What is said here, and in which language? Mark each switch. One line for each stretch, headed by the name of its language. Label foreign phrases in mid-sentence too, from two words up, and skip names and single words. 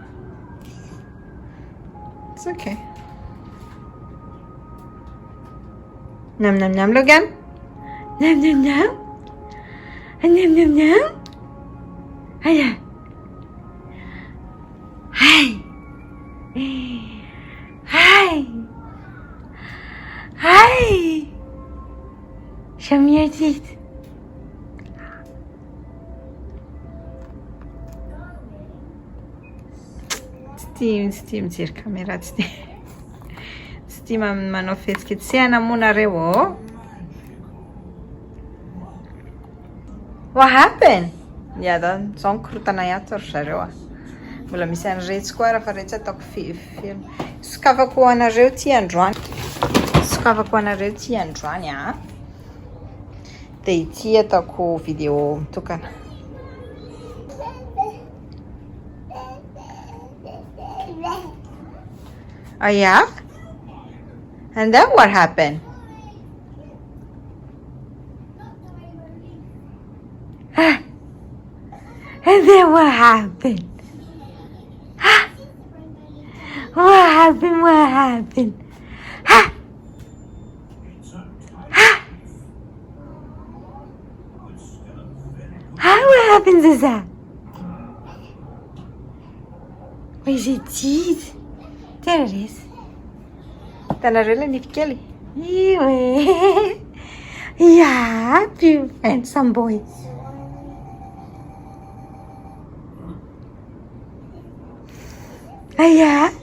English: It's okay. Nam nam nam, Logan. Nam nam nam. Nam nam nam. Hiya. Hi. Hi. Hi. Show me your teeth.
Malagasy: Tsy mijery caméra tsy tia manao fihetsiketsehana moa nareo.
English: What happened?
Malagasy: Zao nikorotana iato ry zareo mbola misy an'iretsy koa raha fa iretsy ataoko film. Sokafako anareo ty androany. Dia ity ataoko video mitokana.
English: Oh yeah? And then what happened? And then what happened? What happened? What happened? What happens is that? Where's your teeth? There it is.
Malagasy: Hitanareo ilay nify kely?
English: Yeah, you handsome boy. Yeah.